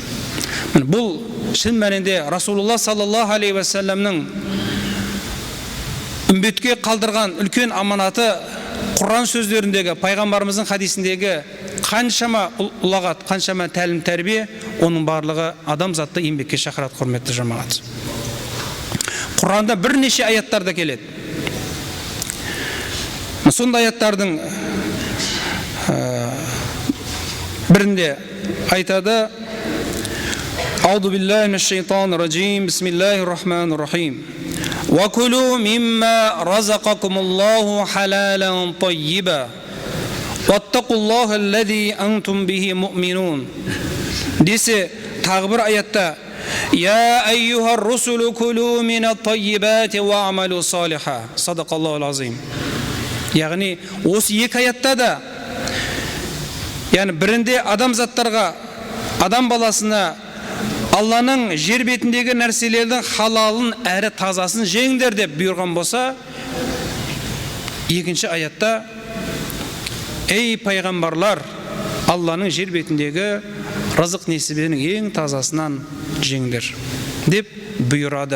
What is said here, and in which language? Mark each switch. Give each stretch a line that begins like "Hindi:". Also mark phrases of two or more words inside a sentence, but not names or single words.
Kazakh: Бұл шын мәнінде Расулулла
Arabic: صلى الله عليه وسلم
Kazakh: үмбетке қалдырған үлкен аманаты, Құран сөздеріндегі, пайғамбарымыздың хадисіндегі қаншама ұлағат, қаншама тәлім тәрбие, оның барлығы адамзатты еңбекке шақырады, құрметті жамағат. Құранда бірнеше аяттарда келеді. Сондай аяттардың бірінде айтады:
Arabic: أعوذ بالله من الشيطان الرجيم. بسم الله الرحمن الرحيم. وكلوا مما رزقكم الله حلالا طيبا. واتقوا الله الذي أنتم به مؤمنون.
Kazakh: Десе тағы бір аятта:
Arabic: يا أيها الرسل كلوا من الطيبات واعملوا صالحا. صدق الله العظيم.
Kazakh: Яғни осы екі аятта да, яғни бірінде адамзаттарға, адам баласына Алланың жер бетіндегі нәрселердің халалын әрі тазасын жеңдер деп бұйырған болса, екінші аятта: Ей пайғамбарлар, Алланың жер бетіндегі рызық несібенің ең тазасынан жеңдер деп бұйырады.